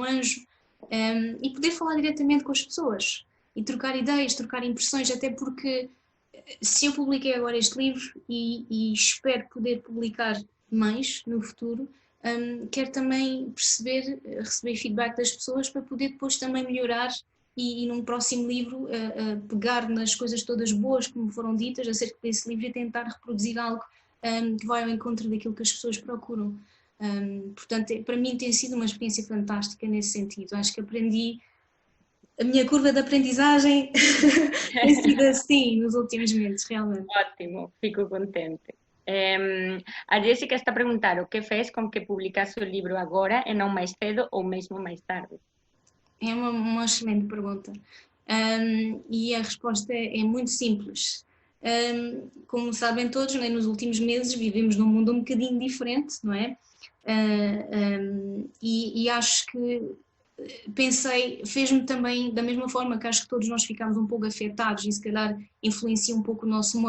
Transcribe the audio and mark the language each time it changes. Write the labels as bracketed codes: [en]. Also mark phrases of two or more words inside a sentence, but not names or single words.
[pt] Anjo, e poder falar diretamente com as pessoas e trocar ideias, trocar impressões, até porque se eu publiquei agora este livro e espero poder publicar mais no futuro, quero também receber feedback das pessoas para poder depois também melhorar e num próximo livro pegar nas coisas todas boas que me foram ditas acerca desse livro e tentar reproduzir algo que vai ao encontro daquilo que as pessoas procuram. Portanto, para mim tem sido uma experiência fantástica nesse sentido. Acho que aprendi, a minha curva de aprendizagem tem sido assim nos últimos meses, realmente. Ótimo, fico contente. [gl] A Jéssica está a preguntar o que fez con que publicase o libro agora e non máis cedo ou mesmo máis tarde. [pt] É uma excelente pergunta. E a resposta é muito simples. Como sabem todos, né, nos últimos meses vivemos num mundo um bocadinho diferente, não é? E acho que pensei, fez-me também, da mesma forma que acho que todos nós ficámos um pouco afetados e se calhar influencia um pouco o nosso modo